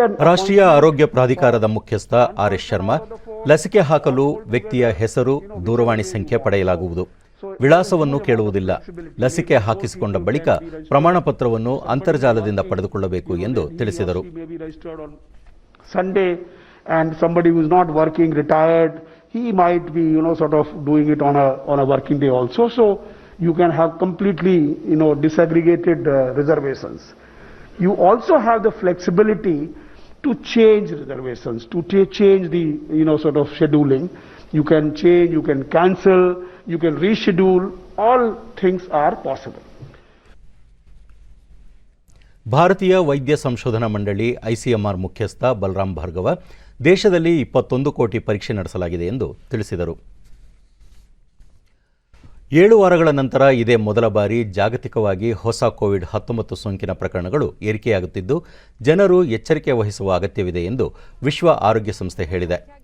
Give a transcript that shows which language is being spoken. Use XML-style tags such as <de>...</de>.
<kn>ರಾಷ್ಟ್ರೀಯ ಆರೋಗ್ಯ ಪ್ರಾಧಿಕಾರದ ಮುಖ್ಯಸ್ಥ ಆರ್.ಎಸ್. ಶರ್ಮಾ, ಲಸಿಕೆ ಹಾಕಲು ವ್ಯಕ್ತಿಯ ಹೆಸರು, ದೂರವಾಣಿ ಸಂಖ್ಯೆ ಪಡೆಯಲಾಗುವುದು. ವಿಳಾಸವನ್ನು ಕೇಳುವುದಿಲ್ಲ. ಲಸಿಕೆ ಹಾಕಿಸಿಕೊಂಡ ಬಳಿಕ ಪ್ರಮಾಣ ಪತ್ರವನ್ನು ಅಂತರ್ಜಾಲದಿಂದ ಪಡೆದುಕೊಳ್ಳಬೇಕು ಎಂದು ತಿಳಿಸಿದರು.</kn> <en>Sunday and somebody who is not working, retired, he might be, sort of doing it on a working day also. So you can have completely, disaggregated reservations. You also have the flexibility to change reservations, to change the, sort of scheduling. You can change, you can cancel, you can reschedule, all things are possible.</en> <kn>ಭಾರತೀಯ ವೈದ್ಯ ಸಂಶೋಧನಾ ಮಂಡಳಿ ICMR ಮುಖ್ಯಸ್ಥ ಬಲರಾಮ್ ಭಾರ್ಗವ ದೇಶದಲ್ಲಿ 21 ಕೋಟಿ ಪರೀಕ್ಷೆ ನಡೆಸಲಾಗಿದೆ ಎಂದು ತಿಳಿಸಿದರು. 7 ವಾರಗಳ ನಂತರ ಇದೇ ಮೊದಲ ಬಾರಿ ಜಾಗತಿಕವಾಗಿ ಹೊಸ ಕೋವಿಡ್-19 ಸೋಂಕಿನ ಪ್ರಕರಣಗಳು ಏರಿಕೆಯಾಗುತ್ತಿದ್ದು ಜನರು ಎಚ್ಚರಿಕೆ ವಹಿಸುವ ಅಗತ್ಯವಿದೆ ಎಂದು ವಿಶ್ವ ಆರೋಗ್ಯ ಸಂಸ್ಥೆ ಹೇಳಿದೆ.</kn>